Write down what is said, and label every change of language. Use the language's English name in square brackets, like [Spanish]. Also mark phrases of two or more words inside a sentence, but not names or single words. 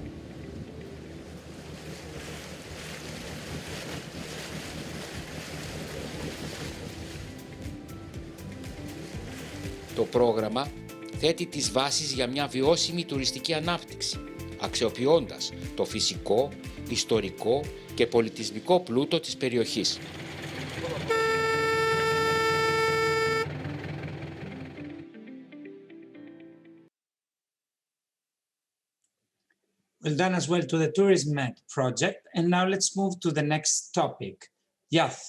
[Greek] Το πρόγραμμα θέτει τις βάσεις για μια βιώσιμη τουριστική ανάπτυξη, αξιοποιώντας το φυσικό, ιστορικό και πολιτισμικό πλούτο της περιοχής. [English] Well done as well to the TourismMed project. And now let's move to the next topic, youth.